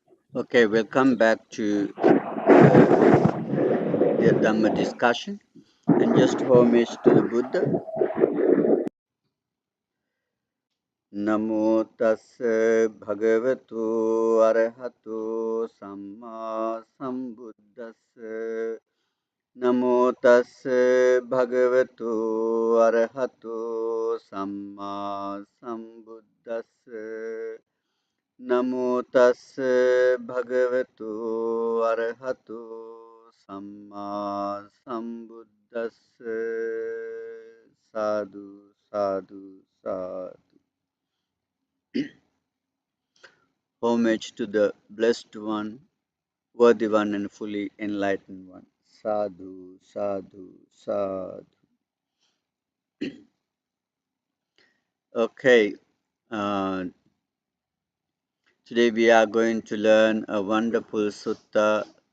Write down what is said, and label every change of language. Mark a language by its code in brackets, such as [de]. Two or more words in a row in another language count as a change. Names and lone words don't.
[en] Okay, welcome back to the Dhamma discussion and just homage to the Buddha. [pi] Namo tassa bhagavato arahato samma sambuddhassa. Namo tassa bhagavato arahato samma sambuddhassa. Namo tassa bhagavato arahato samma sambuddhassa. Sadhu, sadhu, sadhu. [en] Homage to the blessed one, worthy one and fully enlightened one. [pi] Sadhu, sadhu, sadhu. [en] Okay, uh, today we are going to learn a wonderful sutta.